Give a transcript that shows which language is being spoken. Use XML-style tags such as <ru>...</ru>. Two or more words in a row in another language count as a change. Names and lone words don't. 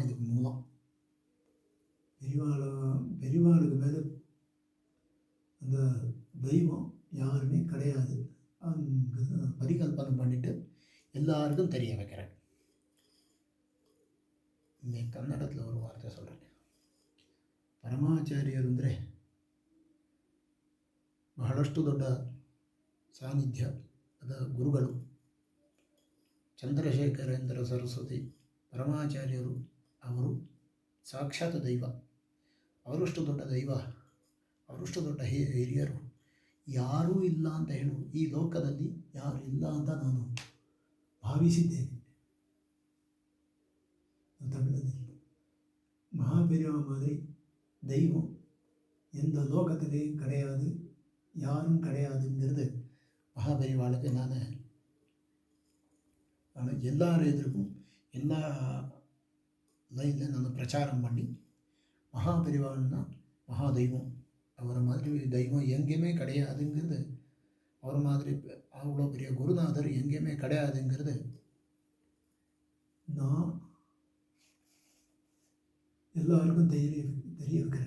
<ta>இதுக்கு மூலம் பெரிவாளுக்கு மேலே அந்த தெய்வம் யாருமே கிடையாது. அங்கே பரிகல்பனை பண்ணிட்டு எல்லாருக்கும் தெரிய வைக்கிறேன். இன்னைக்கு ಕನ್ನಡத்தில் ஒரு வார்த்தை சொல்கிறேன்.</ta> <kn>ಪರಮಾಚಾರ್ಯರು ಅಂದರೆ ಬಹಳಷ್ಟು ದೊಡ್ಡ ಸಾನ್ನಿಧ್ಯ. ಅದ ಗುರುಗಳು ಚಂದ್ರಶೇಖರೇಂದ್ರ ಸರಸ್ವತಿ ಪರಮಾಚಾರ್ಯರು. ಅವರು ಸಾಕ್ಷಾತ್ ದೈವ. ಅವರಷ್ಟು ದೊಡ್ಡ ದೈವ, ಅವರಷ್ಟು ದೊಡ್ಡ ಹಿರಿಯರು ಯಾರೂ ಇಲ್ಲ ಅಂತ ಹೇಳು ಈ ಲೋಕದಲ್ಲಿ ಯಾರು ಇಲ್ಲ ಅಂತ ನಾನು ಭಾವಿಸಿದ್ದೇನೆ.</kn> <ta>தமிழதில் மகாபெரிவா மாதிரி தெய்வம் எந்த லோகத்திலேயும் கிடையாது, யாரும் கிடையாதுங்கிறது மகாபெரிவாளுக்கு நான் எல்லாரும் எதிர்க்கும் எல்லா லைனில் நான் பிரச்சாரம் பண்ணி, மகாபெரிவாள்னா மகாதெய்வம், அவரை மாதிரி தெய்வம் எங்கேயுமே கிடையாதுங்கிறது, அவர் மாதிரி அவ்வளோ பெரிய குருநாதர் எங்கேயுமே கிடையாதுங்கிறது நான் எல்லாருக்கும் தெரிய வைக்கிறேன்.</ta>